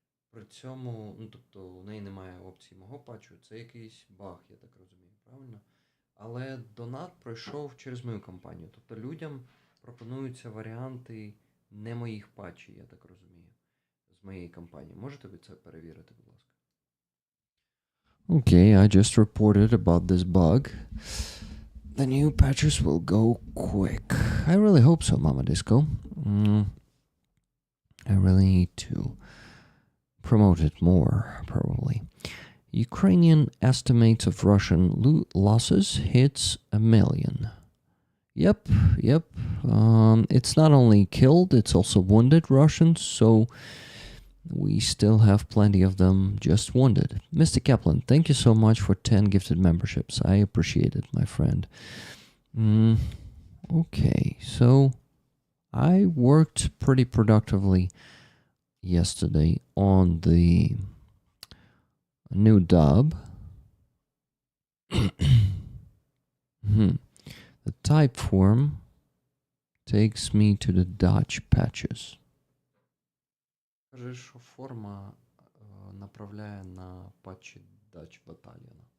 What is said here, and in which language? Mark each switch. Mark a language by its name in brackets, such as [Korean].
[Ukrainian] При цьому, тобто у неї немає опції мого патчу, це якийсь баг, я так розумію, правильно? Але донат пройшов через мою кампанію. Тобто людям пропонуються варіанти не моїх патчів, я так розумію, з моєї кампанії. Можете ви це перевірити, будь ласка? [English] Okay, I just reported about this bug. The new patches will go quick. I really hope so, Mama Disco. I really need to promote it more, probably. Ukrainian estimates of Russian losses hits 1 million. Yep. It's not only killed, it's also wounded Russians, so we still have plenty of them just wounded. Mr. Kaplan, thank you so much for 10 gifted memberships. I appreciate it, my friend. Okay, so I worked pretty productively yesterday on the new dub. The type form takes me to the Dutch patches. [Ukrainian] Скажи, що форма направляє на патчі Dutch Battalion.